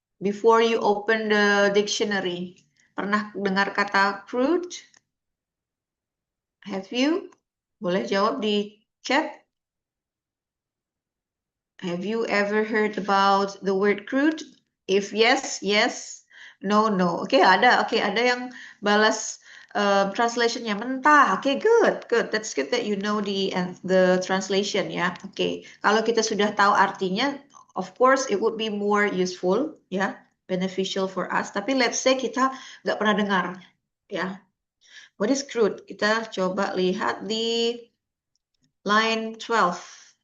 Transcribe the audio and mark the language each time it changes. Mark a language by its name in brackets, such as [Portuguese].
[English] Before you open the dictionary. [Indonesian] Pernah dengar kata crude? [English] Have you? [Indonesian] Boleh jawab di chat. [English] Have you ever heard about the word crude? If yes, yes. No, no. [Indonesian] Oke, ada. Oke, ada yang balas translationnya mentah. [English] Oke, good, good. That's good that you know the translation ya. [Indonesian] Oke, kalau kita sudah tahu artinya, [English] of course it would be more useful ya, beneficial for us. [Indonesian] Tapi let's say kita nggak pernah dengar ya. [English] What is crude? [Indonesian] Kita coba lihat di line 12.